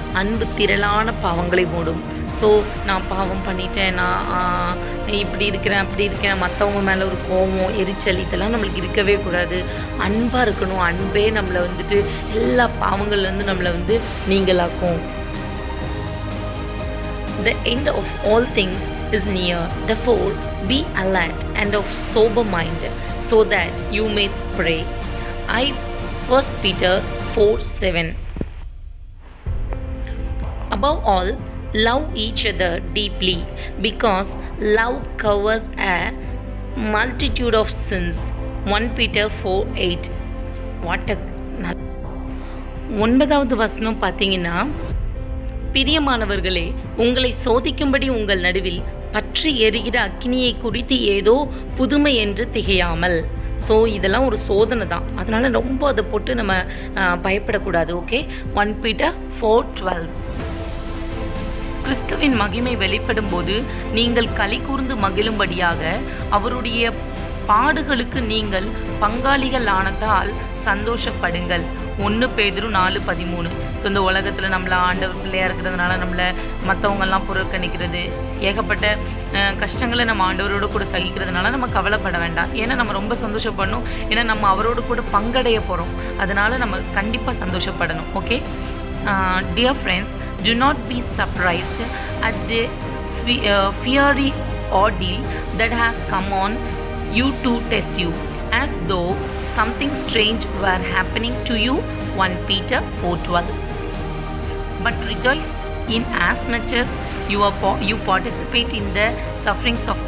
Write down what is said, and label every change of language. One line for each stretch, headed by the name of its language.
Tamil: அன்பு திரளான பாவங்களை மூடும். ஸோ நான் பாவம் பண்ணிட்டேன், நான் இப்படி இருக்கிறேன் அப்படி இருக்கிறேன், மற்றவங்க மேலே ஒரு கோபம் எரிச்சல் இதெல்லாம் நம்மளுக்கு இருக்கவே கூடாது. அன்பாக இருக்கணும். அன்பே நம்மளை எல்லா பாவங்கள்லேருந்து நம்மளை நீங்களாக்கும்.
English: The end of all things is near. Therefore, be alert and of sober mind, so that you may pray. 1 Peter 4:7. Above all, love each other deeply, because love covers a multitude of sins. 1 Peter 4:8. What a
Tamil: 9வது வசனம் பார்த்தீங்கன்னா, பிரியமானவர்களே, உங்களை சோதிக்கும்படி உங்கள் நடுவில் பற்றி எரிகிற அக்கினியை குறித்து ஏதோ புதுமை என்று திகையாமல். ஸோ இதெல்லாம் ஒரு சோதனை தான். அதனால் ரொம்ப அதை போட்டு நம்ம பயப்படக்கூடாது. ஓகே. 1 Peter 4:12. கிறிஸ்துவின் மகிமை வெளிப்படும் போது நீங்கள் களி கூர்ந்து மகிழும்படியாக அவருடைய பாடுகளுக்கு நீங்கள் பங்காளிகள் ஆனதால் சந்தோஷப்படுங்கள். 1 பேதுரு 4:13. ஸோ இந்த உலகத்தில் நம்மளை ஆண்டவர் பிள்ளையாக இருக்கிறதுனால நம்மளை மற்றவங்கெல்லாம் புறக்கணிக்கிறது, ஏகப்பட்ட கஷ்டங்களை நம்ம ஆண்டவரோடு கூட சகிக்கிறதுனால நம்ம கவலைப்பட வேண்டாம். ஏன்னா நம்ம ரொம்ப சந்தோஷப்படணும். ஏன்னா நம்ம அவரோடு கூட பங்கடைய போகிறோம். அதனால் நம்ம கண்டிப்பாக சந்தோஷப்படணும். Okay.
English: Dear friends, do not be surprised at the fiery ordeal that has come on you to test you, as though something strange were happening to you. 1 Peter 4:12. But rejoice in as much as you participate in the sufferings of